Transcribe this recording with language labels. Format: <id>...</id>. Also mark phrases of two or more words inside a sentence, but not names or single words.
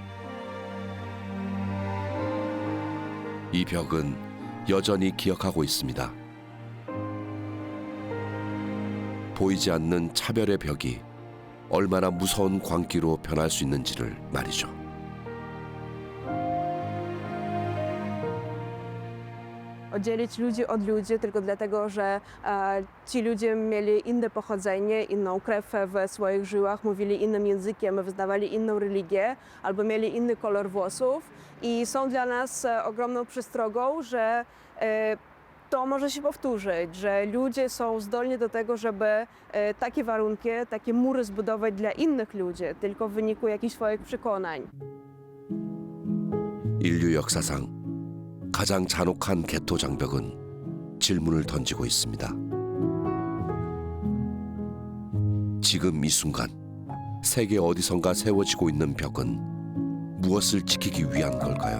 <ko>이 벽은 여전히 기억하고 있습니다. 보이지 않는 차별의 벽이 얼마나 무서운 광기로 변할 수 있는지를 말이죠.</ko> <pl>Oddzielić ludzi od ludzi tylko dlatego, że ci ludzie mieli inne pochodzenie, inną krew w swoich żyłach, mówili innym językiem, wyznawali inną religię albo mieli inny kolor włosów i są dla nas ogromną przestrogą, że to może się powtórzyć, że ludzie są zdolni do tego, żeby takie warunki, takie mury zbudować dla innych ludzi, tylko w wyniku jakichś swoich przekonań.</pl> <ko>인류 역사상 가장 잔혹한 개토 장벽은 질문을 던지고 있습니다. 지금 이 순간 세계 어디선가 세워지고 있는 벽은 무엇을 지키기 위한 걸까요?</ko>